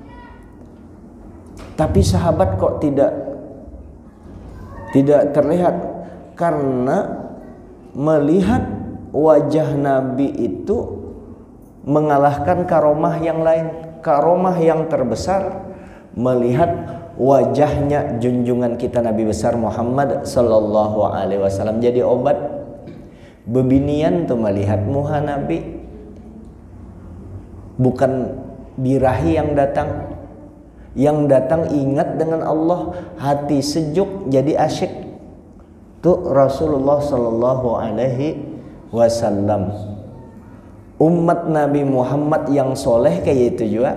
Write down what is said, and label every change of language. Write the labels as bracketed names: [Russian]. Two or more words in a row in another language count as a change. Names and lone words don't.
[Indonesian] Tapi sahabat kok tidak terlihat, karena melihat wajah Nabi itu mengalahkan karomah yang lain. Karomah yang terbesar melihat wajahnya junjungan kita Nabi besar Muhammad [Arabic] sallallahu alaihi wasallam. [Indonesian] Jadi obat bebinian tuh melihat muha Nabi, bukan birahi yang datang. Yang datang ingat dengan Allah, hati sejuk jadi asyik. [Arabic] Tuh Rasulullah sallallahu alaihi wasallam. [Indonesian] Umat Nabi Muhammad yang soleh kayak itu juga.